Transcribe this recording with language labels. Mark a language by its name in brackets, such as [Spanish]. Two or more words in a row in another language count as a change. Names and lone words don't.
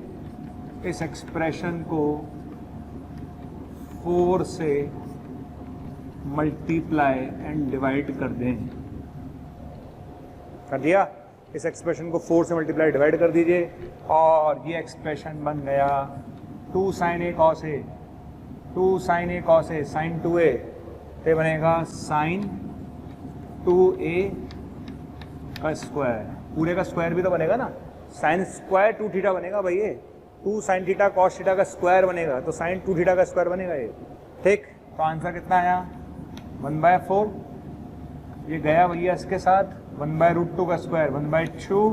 [Hindi] इस एक्सप्रेशन को 4 से [English] multiply and divide [Hindi] कर दें। कर दिया? इस एक्सप्रेशन को 4 से [English] multiply divide [Hindi] कर दीजिए और ये एक्सप्रेशन बन गया 2 sin a cos a, 2 sin a cos a, sin 2a, ये बनेगा sin 2a का स्क्वायर। पूरे का स्क्वायर भी तो बनेगा ना, [English] sine square 2 theta [Hindi] बनेगा भाई, ये 2 sin थीटा cos थीटा का स्क्वायर बनेगा, तो sin 2 थीटा का स्क्वायर बनेगा ये। ठीक, तो आंसर कितना आया 1/4। ये गया भैया इसके साथ 1/√2 का स्क्वायर 1/2।